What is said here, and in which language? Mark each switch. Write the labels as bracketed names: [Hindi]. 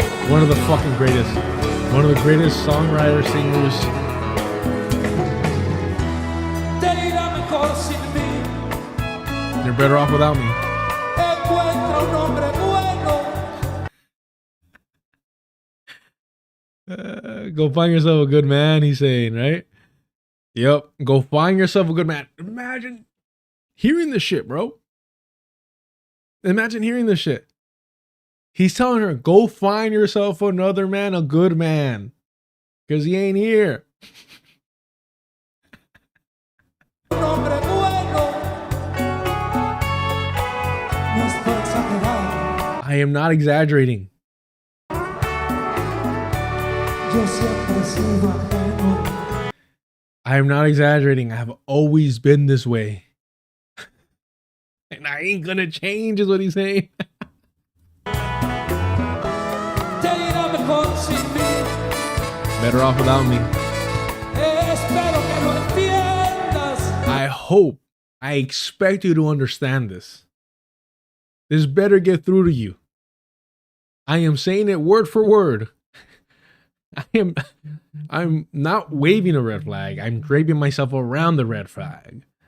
[English] One of the fucking greatest. One of the greatest songwriters, singers. [Spanish] Te irá mejor sin mí. [English] You're better off without me. [Spanish] Encuentra un hombre bueno. [English] Go find yourself a good man, he's saying, right? Yep. Go find yourself a good man. Imagine hearing this shit, bro. Imagine hearing this shit. He's telling her, go find yourself another man, a good man. Because he ain't here. [Spanish] Un hombre bueno. No es por exagerar. [English] I am not exaggerating. [Spanish] Yo siempre he sido ajeno. [English] I am not exaggerating. I have always been this way. And I ain't gonna change, is what he's saying. [Spanish] Te irá mejor sin mí. [English] Better off without me. [Spanish] Espero que lo entiendas. [English] I hope, I expect you to understand this. This better get through to you. I am saying it word for word. I'm not waving a red flag. I'm draping myself around the red flag.